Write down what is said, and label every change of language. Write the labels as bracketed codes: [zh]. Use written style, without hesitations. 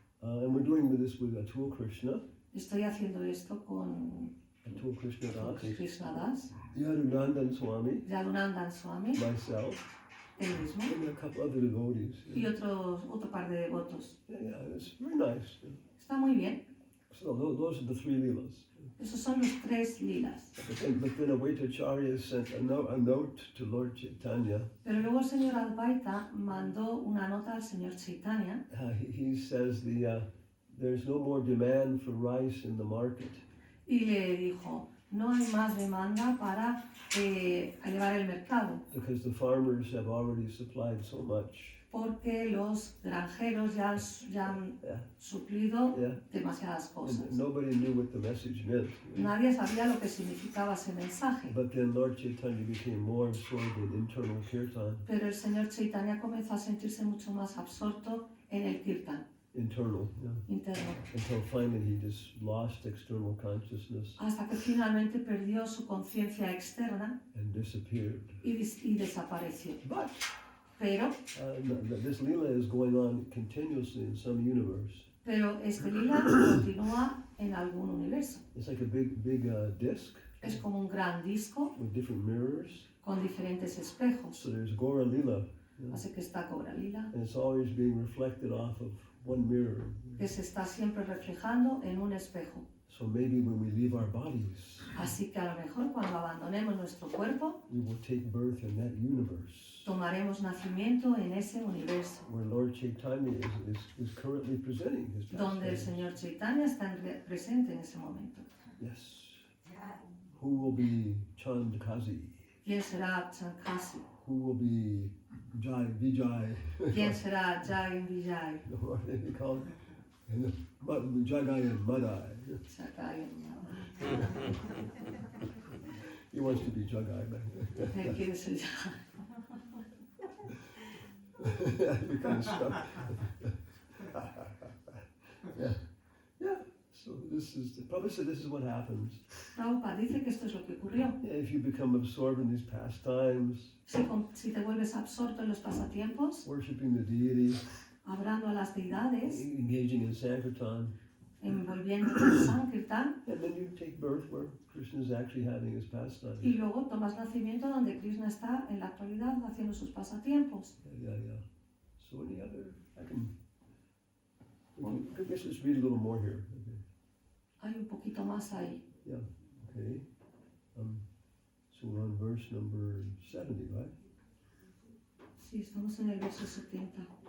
[en] And we're doing this with Atul Krishna. [es] Estoy haciendo esto con Atul Krishna Das, [en] Krishna Das, Yadunandan Swami, [es] Yadunandan Swami, [en] myself, [es] él mismo, [en] and a couple other devotees. [es] y otro par de devotos. [en] Yeah, it's very nice. [es] Está muy bien. [en] So those are the 3 lilas. [es] Esos son los 3 lilas. [en] But then Advaitacharya sent a note to Lord Chaitanya. [es] Pero luego el señor Advaita mandó una nota al señor Chaitanya. [en] He says there's no more demand for rice in the market. [es] Y le dijo, no hay más demanda para elevar el mercado, [en] Because the farmers have already supplied so much. [es] porque los granjeros ya han suplido demasiadas cosas. [en] And nobody knew what the message meant. [es] Nadie sabía lo que significaba ese mensaje. [en] But then Lord Chaitanya became more absorbed in internal kirtan. [es] Pero el señor Chaitanya comenzó a sentirse mucho más absorto en el kirtan [en] Internal, [es] interno, [en] until finally he just lost external consciousness [es] hasta que finalmente perdió su conciencia externa [en] and disappeared. [es] y desapareció. [en] But [es] Pero [en] this lila is going on continuously in some universe. [es] este lila continúa en algún universo. [en] It's like a big disc [es] Es como un gran disco [en] with different mirrors. [es] con diferentes espejos. [en] So there's Gora Lila, [es] Así que está Gora Lila, [en] and it's always being reflected off of one mirror. [es] que se está siempre reflejando en un espejo. [en] So maybe when we leave our bodies, [es] Así que a lo mejor cuando abandonemos nuestro cuerpo, [en] we will take birth in that universe [es] tomaremos nacimiento en ese universo, [en] where Lord Chaitanya is currently presenting his [es] donde el [en] pastimes. [es] Señor Chaitanya está presente en ese momento. [en] Yes. Who will be Chandakazi? [es] ¿Quién será Chankasi? [en] Who will be Vijay? [es] ¿Quién será Jai Vijay? [en] What do they call it? And Jagai and Madai. Sakai. He wants to be Jagai. [es] Él quiere ser Jai. [en] You kind of stuck. Yeah. Yeah. So this is, Prabhupada said this is what happens. [es] Prabhupada dice que esto es lo que ocurrió. [en] Yeah, if you become absorbed in these pastimes, [es] Si te vuelves absorto en los pasatiempos, [en] worshiping the deity, [es] hablando a las deidades, [en] engaging in Sankirtan, [es] envolviéndote en Sankirtan, [en] and then you take birth where Krishna is actually having his pastimes. [es] y luego tomas nacimiento donde Krishna está en la actualidad haciendo sus pasatiempos. [en] Yeah. So any other, I guess let's read a little more here. [es] Hay un poquito más ahí. [en] Okay. So we're on verse number 70, right? [es] Sí, estamos en el verso 70.